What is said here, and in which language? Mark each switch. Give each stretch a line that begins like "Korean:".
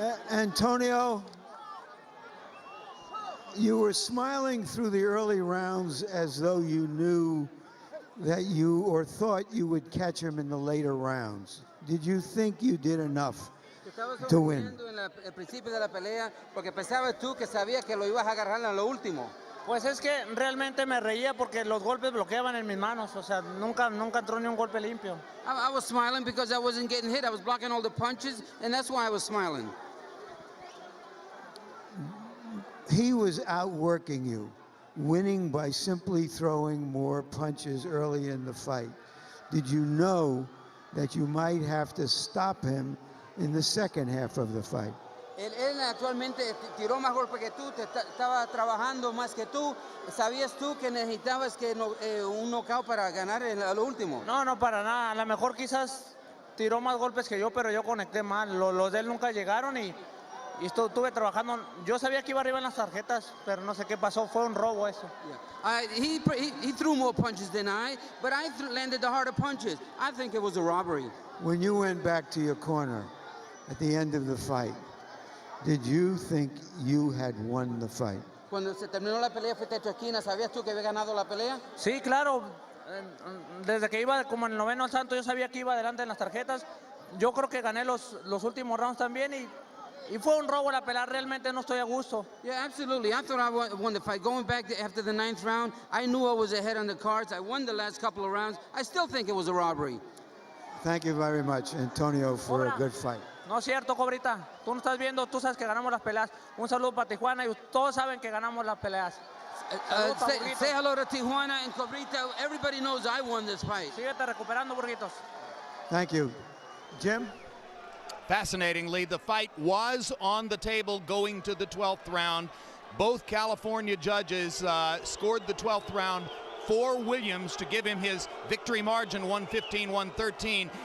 English: Antonio, you were smiling through the early rounds as though you knew that you or thought you would catch him in the later rounds. Did you think you did enough to win?
Spanish: Al principio de la pelea, porque pensabas tú que sabías que lo ibas a agarrar en lo último. Pues es que realmente me reía porque los golpes bloqueaban en mis manos, o sea, nunca entró ni un golpe limpio.
English: I was smiling because I wasn't getting hit. I was blocking all the punches, and that's why I was smiling. He was outworking you, winning by simply throwing more punches early in the fight. Did you know that you might have to stop him in the second half of the fight?
Spanish: Él actualmente tiró más golpes que tú, estaba trabajando más que tú. ¿Sabías tú que necesitabas un knockout para ganar en lo último? No, para nada. A lo mejor quizás tiró más golpes que yo, pero yo conecté mal. Los de él nunca llegaron y estuve trabajando. Yo sabía que iba arriba en las tarjetas, pero no sé qué pasó. Fue un robo eso.
English: Yeah. He threw more punches than I, but I landed the harder punches. I think it was a robbery. When you went back to your corner at the end of the fight, did you think you had won the fight?
Spanish: Cuando se terminó la pelea, fuiste a tu esquina, ¿sabías tú que había ganado la pelea? Sí, claro. Desde que iba como en el noveno asalto, yo sabía que iba adelante en las tarjetas. Yo creo que gané los últimos rounds también y fue un robo la pelea. Realmente no estoy a gusto.
English: Yeah, absolutely. I thought I won the fight. Going back after the 9th round, I knew I was ahead on the cards. I won the last couple of rounds. I still think it was a robbery. Thank you very much, Antonio, for a good fight.
Spanish: No es cierto, Cobrita. Tú no estás viendo, tú sabes que ganamos las peleas. Un saludo para Tijuana y todos saben que ganamos las peleas.
English: Say hello to Tijuana and Cobrita. Everybody knows I won this fight.
Spanish: Síguete recuperando, Burguitos.
English: Thank you. Jim? Fascinatingly, the fight was on the table going to the 12th round. Both California judges scored the 12th round for Williams to give him his victory margin, 115-113.